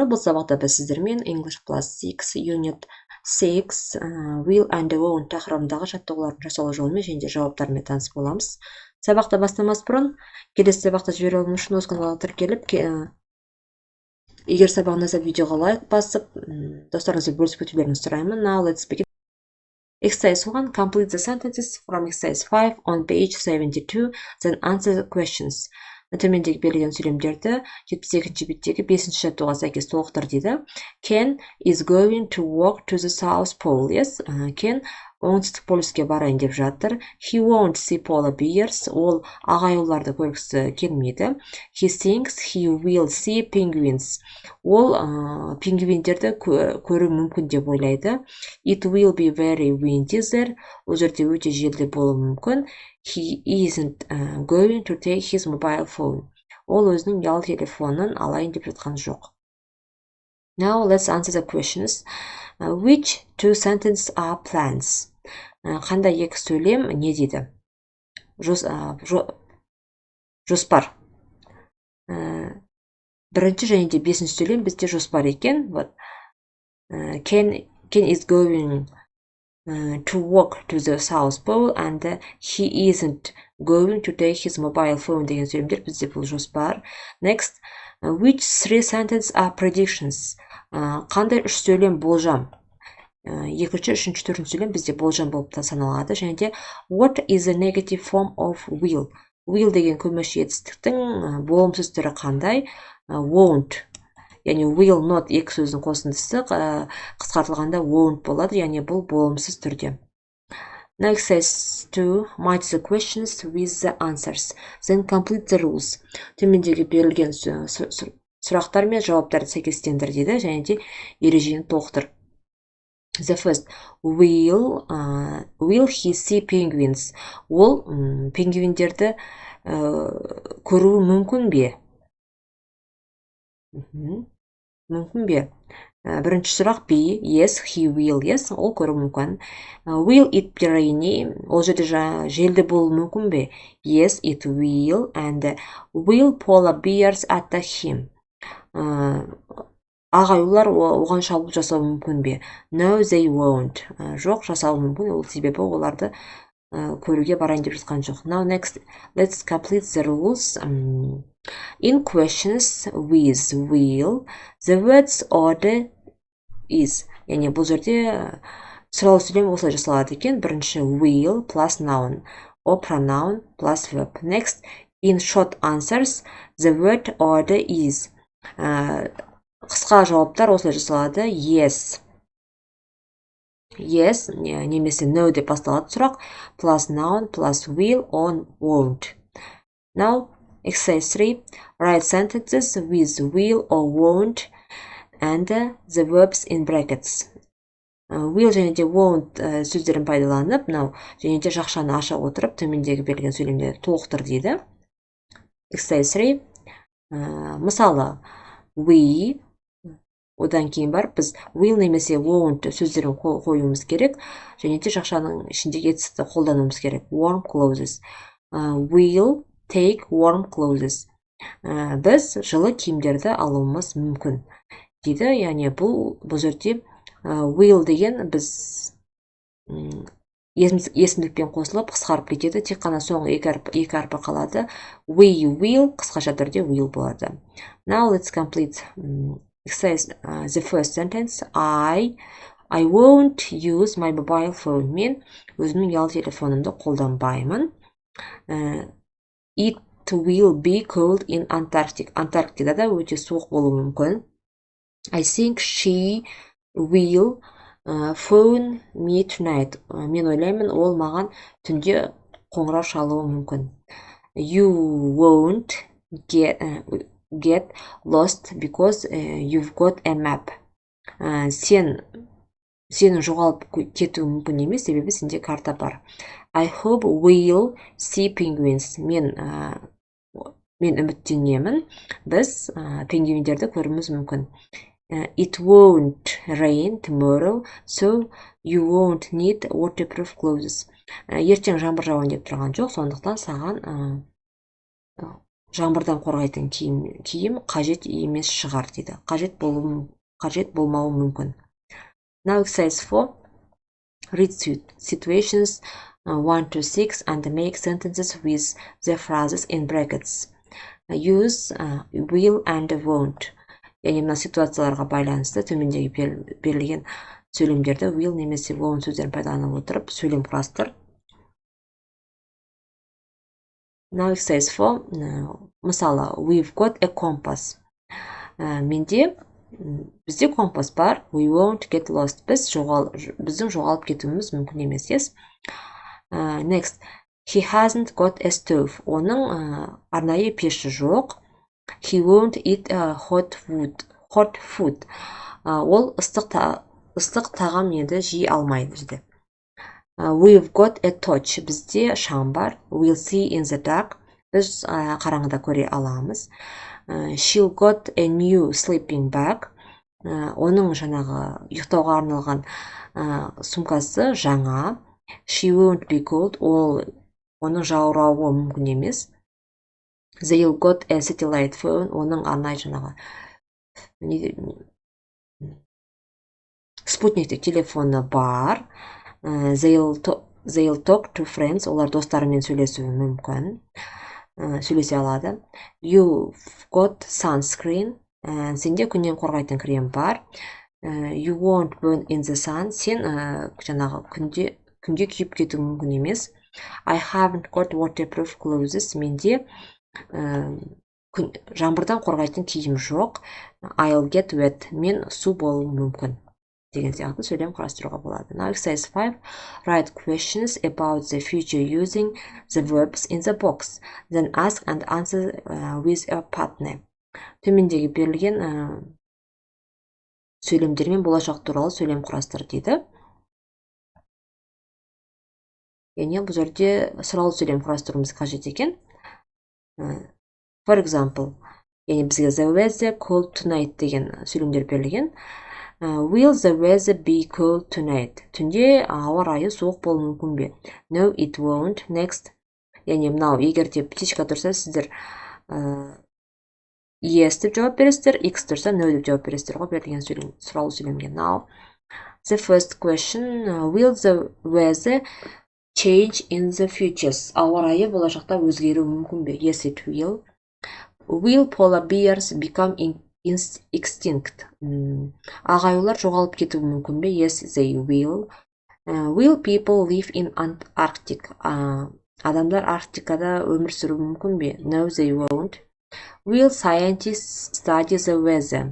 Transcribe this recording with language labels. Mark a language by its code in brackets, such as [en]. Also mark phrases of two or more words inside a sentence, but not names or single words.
[kk] Бұл сабақта біз сіздермен English Plus 6 Unit 6 Will and Won't тақырыбындағы жаттығулардың жасалу жолымен және де жауаптарымен таныс боламыз. Сабақты бастамас бұрын, келесі сабақты жібере алу үшін осы каналға тіркеліп, егер сабақ ұнаса видеоға лайк басып, достарыңызбен бөлісіп өтулеріңізді сұраймын. [en] Now let's begin. Exercise 1. Complete the sentences from exercise 5 on page 72, then answer the questions. [kk] Төмендегі берілген сөйлемдерді 72-ші беттегі 5-ші жаттығуға сәйкес толықтыр дейді. [en] Ken is going to walk to the South Pole. [kk] Yes, Ken оңтүстік полюске барайын деп жатыр. [en] He won't see polar bears. [kk] Ол ағайуларды көргісі келмейді. [en] He thinks he will see penguins. [kk] Ол пингвиндерді көру мүмкін деп ойлайды. [en] It will be very windy there. [kk] Ол жерде өте желді болуы мүмкін. [en] He isn't going to take his mobile phone. [kk] Ол өзінің ұялы телефонын алайын деп жатқан жоқ. [en] Now let's answer the questions. Which two sentences are plans? [kk] Қандай екі сөйлем не дейді? Жоспар. Бірінші және де 5-ші сөйлем бізде жоспар екен. [en] Ken is going to walk to the South Pole and he isn't going to take his mobile phone [kk] деген сөйлемдер бізде бұл жоспар. [en] Next, which three sentences are predictions? [kk] Қандай үш сөйлем болжам? Екінші, үшінші, төртінші сөйлем бізде болжам болып та саналады. Және де [en] what is the negative form of will? [kk] Will деген көмеші етістіктің болымсыз түрі қандай? Won't. Яғни [en] will not [kk] екі сөздің қосындысы қысқартылғанда won't болады, яғни бұл болымсыз түрде. [en] Now exercise 2, match the questions with the answers. Then complete the rules. [kk] Төмендегі берілген сұрақтар мен жауаптарды сәйкестендір дейді, және де ережені толықтыр. [en] The first, will he see penguins? [kk] Ол пингвиндерді көруі мүмкін бе? Мүмкін бе? Бірінші сұрақ [en] B. Yes, he will. Yes, [kk] ол көру мүмкін. [en] Will it be rainy? [kk] Ол жерде желді болу мүмкін бе? [en] Yes, it will. And will polar bears attack him? [kk] Ағайулар оған шабуыл жасау мүмкін бе? [en] No, they won't. [kk] Жоқ, жасауы мүмкін. Ол себебі оларды көруге барайын деп жатқан жоқ. [en] Now next, let's complete the rules. In questions with will, the words order is. [kk] Яғни бұл жерде сұрау сөйлем осылай жасалады екен. [en] Бірінші will plus noun or pronoun plus verb. Next, in short answers, the word order is. [kk] Қысқа жауаптар осылай жасалады. Yes. Yes, немесе no деп басталады сұрақ. [en] Plus noun plus will or won't. Now, exercise 3. Write sentences with will or won't and the verbs in brackets. [kk] Will және де won't сөздерін пайдаланып, және де жақшаны аша отырып, төмендегі берілген сөйлемдерді толықтыр дейді. [en] Exercise 3. [kk] Мысалы, we, одан кейін бар, біз will немесе won't сөздерін қоюымыз керек, және де жақшаның ішіндегі етістікті қолдануымыз керек. [en] Warm clothes. Will take warm clothes. [kk] Біз жылы киімдерді алуымыз мүмкін дейді. Яғни бұл жерде will деген біз есімдікпен қосылып қысқарып кетеді. Тек қана соңғы екі әрпі қалады. [en] We will [kk] қысқаша түрде will болады. [en] Now let's complete exercise the first sentence. I won't use my mobile phone. [kk] Мен өзімнің ұялы телефонымды қолданбаймын. [en] It will be cold in Antarctic. [kk] Антарктидада өте суық болуы мүмкін. [en] I think she will phone me tonight. [kk] Мен ойлаймын, ол маған түнде қоңырау шалуы мүмкін. [en] You won't get lost because you've got a map. [kk] Сенің жоғалып кетуі мүмкін емес, себебі сенде карта бар. [en] I hope we'll see penguins. [kk] Мен үміттенемін, біз пингвиндерді көруіміз мүмкін. [en] It won't rain tomorrow, so you won't need waterproof clothes. [kk] Ертең жаңбыр жауайын деп тұрған жоқ, сондықтан саған жаңбырдан қорғайтын киім қажет емес шығар дейді. Қажет болмауы мүмкін. [en] Now exercise 4. Read situations 1 to 6 and make sentences with the phrases in brackets. Use will and won't. [kk] Яғни мына ситуацияларға байланысты төмендегі берілген сөйлемдерді will немесе won't сөздерін пайдалана отырып сөйлем құрастыр. [en] Now exercise 4. [kk] Мысалы, [en] we've got a compass. [kk] Бізде компас бар. [en] We won't get lost. [kk] Біздің жоғалып кетуіміз мүмкін емес. [en] Yes? Next. He hasn't got a stove. [kk] Оның арнайы пеші жоқ. [en] He won't eat hot food. [kk] Ол ыстық тағам енді жей алмайды дейді. [en] We've got a torch. [kk] Бізде шам бар. [en] We'll see in the dark. [kk] Біз қараңғыда көре аламыз. [en] She got a new sleeping bag. [kk] Оның жаңағы ұйықтауға арналған сумкасы жаңа. [en] She won't be cold. [kk] Оның жаурауы мүмкін емес. [en] They'll got a satellite phone. [kk] Оның арнайы жаңағы спутниктік телефоны бар. [en] They'll talk to friends. [kk] Олар достарымен сөйлесуі мүмкін. Сөйлесе алады. [en] You've got sunscreen. [kk] Сенде күннен қорғайтын крем бар. [en] You won't burn in the sun. [kk] Сен жаңағы күнге күйіп кетуі мүмкін емес. [en] I haven't got waterproof clothes. [kk] Менде жаңбырдан қорғайтын киім жоқ. [en] I'll get wet. [kk] Мен су болуым мүмкін. Деген сияқты сөйлем құрастыруға болады. [en] Now exercise 5. Write questions about the future using the verbs in the box. Then ask and answer with a partner. [kk] Төмендегі берілген сөйлемдермен болашақ туралы сөйлем құрастыр дейді. Яғни бұл жерде сұралы сөйлем құрастыруымыз қажет екен. [en] For example, [kk] яғни бізге [en] the weather cold tonight [kk] деген сөйлемдер берілген. [en] Will the weather be cold tonight? [kk] Түнде ауа райы суық болуы мүмкін бе? [en] No, it won't. Next. [kk] Яғни мынау егер де птичка тұрса, сіздер yes деп жауап бересіздер, x тұрса no деп жауап бересіздер ғой берілген сұралы сөйлемге. [en] Now, the first question, will the weather change in the future? [kk] Ауа райы болашақта өзгеруі мүмкін бе? [en] Yes, it will. Will polar bears become extinct? [kk] Ағайулар жоғалып кетуі мүмкін бе? [en] Yes, they will. Will people live in Antarctic? [kk] Адамдар Арктикада өмір сүруі мүмкін бе? [en] No, they won't. Will scientists study the weather?